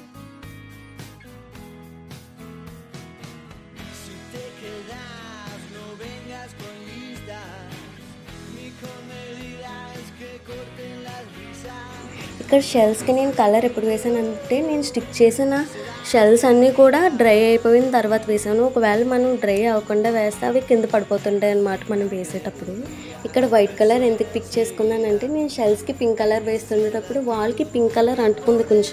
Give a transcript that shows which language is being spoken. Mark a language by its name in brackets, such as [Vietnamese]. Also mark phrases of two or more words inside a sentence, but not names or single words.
[Spanish] Si te quedas, no vengas con listas ni con medidas que corten las risas. [Telugu] ఇక్కడ షెల్స్కి నేను కలర్ ఎప్పుడు వేసానంటే, నేను స్టిక్ చేసిన షెల్స్ అన్నీ కూడా డ్రై అయిపోయిన తర్వాత వేసాను. ఒకవేళ మనం డ్రై అవ్వకుండా వేస్తే అవి కింద పడిపోతుంటాయి అన్నమాట మనం వేసేటప్పుడు. ఇక్కడ [English] white color [Telugu] ఎందుకు పిక్ చేసుకున్నానంటే, నేను షెల్స్కి [English] pink color [Telugu] వేస్తుండేటప్పుడు వాల్కి [English] pink color [Telugu] అంటుకుంది కొంచెం.